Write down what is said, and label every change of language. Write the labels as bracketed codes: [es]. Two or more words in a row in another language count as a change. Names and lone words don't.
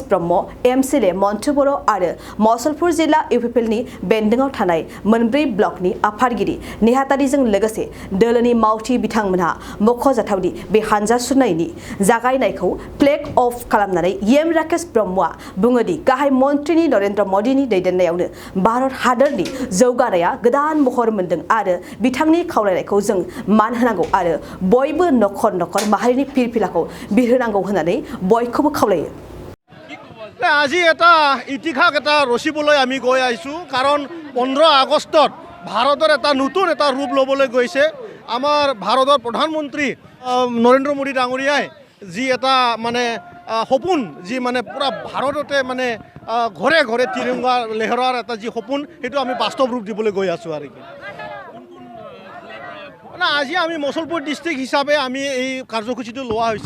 [brx] ब्रह्म, एमसिले मन्टु बर' आरो मसलपुर जिल्ला इउपिपिएलनि बेन्दोङाव थानाय मोनब्रै ब्लकनि आफादगिरि नेहाथारिजों लोगोसे दोलोनि मावथि बिथांमोनहा मख'जाथावदि बे हानजा सुरनायनि जागायनायखौ [en] flag off [brx] खालामनानै एम राकेश ब्रह्मआ बुङोदि गाहाय मन्थ्रिनि नरेन्द्र मदिनि दैदेननायावनो भारत हादरनि जौगानाया गोदान महर मोन्दों आरो बिथांनि खावलायनायखौ जों मान होनांगौ आरो बयबो नखर नखर माहारिनि फिरफिलाखौ बिरहोनांगौ होननानै बयखौबो खावलायो। [as] আজি এটা ইতিহাস এটা ৰচিবলৈ আমি গৈ আহিছোঁ কাৰণ 15 আগষ্টত ভাৰতৰ এটা নতুন এটা ৰূপ ল'বলৈ গৈছে। আমাৰ ভাৰতৰ প্ৰধানমন্ত্ৰী নৰেন্দ্ৰ মোদী ডাঙৰীয়াই যি এটা মানে সপোন যি মানে পুৰা ভাৰততে মানে ঘৰে ঘৰে তিৰংগা লেহৰাৰ এটা যি সপোন সেইটো আমি বাস্তৱ ৰূপ দিবলৈ গৈ আছোঁ আৰু কি মানে আজি আমি মসলপুৰ ডিষ্ট্ৰিক্ট হিচাপে আমি এই কাৰ্যসূচীটো লোৱা হৈছে।